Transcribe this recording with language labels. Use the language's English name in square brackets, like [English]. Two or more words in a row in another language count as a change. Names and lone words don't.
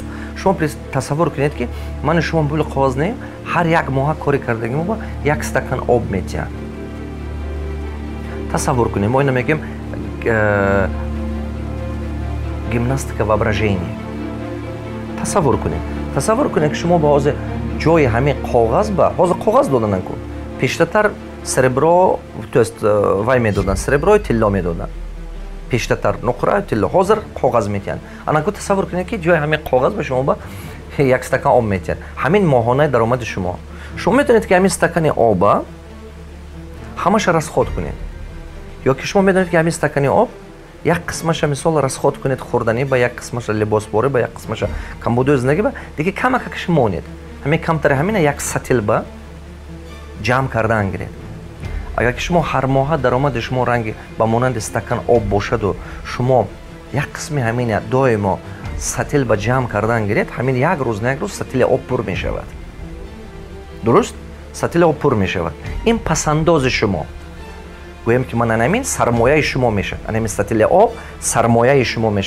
[Tajik] Шумо тасаввур кунед ки мани шумо пули коғаз не, ҳар як моҳа кори кардагимо ба 1 стакан об метиҳад. Тасаввур кунед, мо ина мегӯем [Russian] гимнастика воображения. [Tajik] Тасаввур кунед ки шумо ба ҳозир ҷои ҳамин коғаз ба ҳозир коғаз доданан ку. Пештатар [Russian] серебро, то есть [Tajik] вай медодан, серебро тилло медодан. Пештатар нуқра тилло, ҳозир коғаз метиҳанд. Анаку тасаввур кунед ки ҷои ҳамин коғаз ба шумо ба 1 стакан об метиҳад. Ҳамин моҳонаи даромади шумо. Шумо метавонед ки ҳамин стакани оба ҳамаша расход кунед. ё ки шумо медонед ки ҳамин стакани об як қисмаша мисол расход кунед хӯрданӣ ба, як қисмаша либосборӣ ба, як қисмаша камбудои зиндагӣ ба, диги камакакаш монед. ҳамин камтари ҳамина як сатил ба ҷамъ кардан гиред. Агар ки шумо ҳар моҳа даромади шумо ранги ба монанди стакан об бошаду шумо як қисми ҳамин дуюма сатил ба ҷамъ кардан гиред, ҳамин як рӯз на як рӯз сатил об пур мешавад. Дуруст? Сатил об пур мешавад. Ин пасандоз шумо. Гӯям ки ман ҳамин сармоя шумо мешава. Ҳамин сатил об сармоя шумо мешава.